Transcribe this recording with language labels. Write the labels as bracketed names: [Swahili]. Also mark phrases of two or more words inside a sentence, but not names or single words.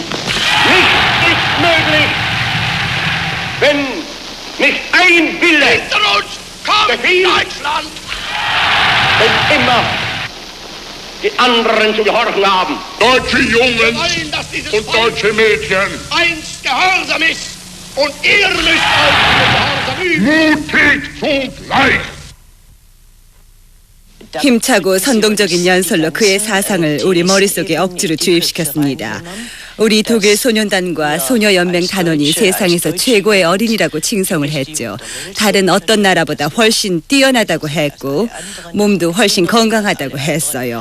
[German] Nichts ist möglich, wenn nicht ein Wille hinter uns kommt, Deutschland. Wenn immer die anderen zu gehorchen haben. Deutsche Jungen und deutsche Mädchen. Einst gehorsam ist und ihr müsst euch in den Gehorsam üben. Mutig zugleich. [Korean] 힘차고 선동적인 연설로 그의 사상을 우리 머릿속에 억지로 주입시켰습니다. 우리 독일 소년단과 소녀연맹 단원이 세상에서 최고의 어린이라고 칭송을 했죠. 다른 어떤 나라보다 훨씬 뛰어나다고 했고 몸도 훨씬 건강하다고 했어요.